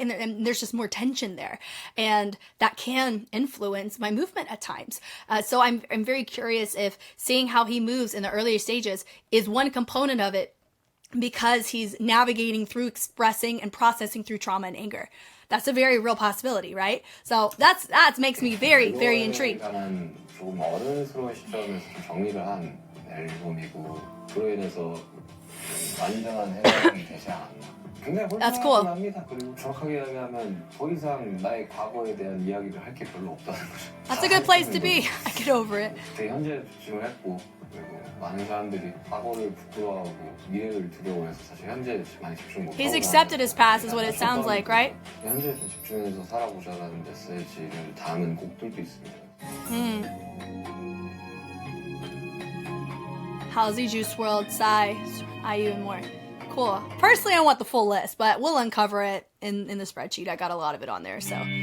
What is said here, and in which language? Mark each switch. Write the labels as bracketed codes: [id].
[en] And there's just more tension there, and that can influence my movement at times. So I'm very curious if seeing how he moves in the earlier stages is one component of it, because he's navigating through expressing and processing through trauma and anger. That's a very real possibility, right? So that makes me very, very intrigued. [ko] 조금 어른스러운 시점에서 좀 정리를 한 앨범이고 그로 인해서 완전한 해석이 되지 않았나. 굉장히 [en] That's cool. [ko] 홀가분합니다. 그리고 정확하게 이야기하면 더 이상 나의 과거에 대한 이야기를 할 게 별로 없다는 거죠. [en] That's a good place to be. I get over it. [ko] 되게 현재에 집중을 했고 그리고 많은 사람들이 과거를 부끄러워하고 미래를 두려워해서 사실 현재에 많이 집중 못하고 [en] He's accepted his past is what it sounds like, right? [ko] 현재에 좀 집중해서 살아보자라는 메시지를 담은 곡들도 있습니다. [en] Halsey, Juice WRLD, Psy, IU, and more. Cool. Personally, I want the full list, but we'll uncover it in the spreadsheet. I got a lot of it on there, so.